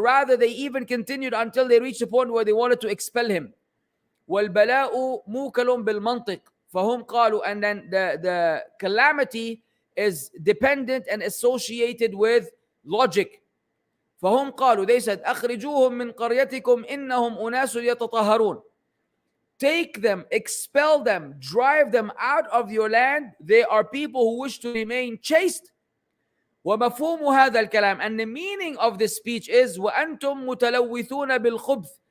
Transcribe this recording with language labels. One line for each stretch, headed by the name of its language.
English: Rather, they even continued until they reached the point where they wanted to expel him.
Arabic: وَالْبَلَاءُ مُوكَلٌ بِالْمَنْطِقِ فَهُمْ قَالُوا.
English: And then the calamity is dependent and associated with logic.
Arabic: فهم قالوا,
English: they said,
Arabic: أخرجوهم من قريتكم إنهم أناس يتطهرون.
English: Take them, expel them, drive them out of your land. They are people who wish to remain chaste.
Arabic: ومفهوم هذا الكلام,
English: and the meaning of this speech is
Arabic: وأنتم متلوثون بالخبث.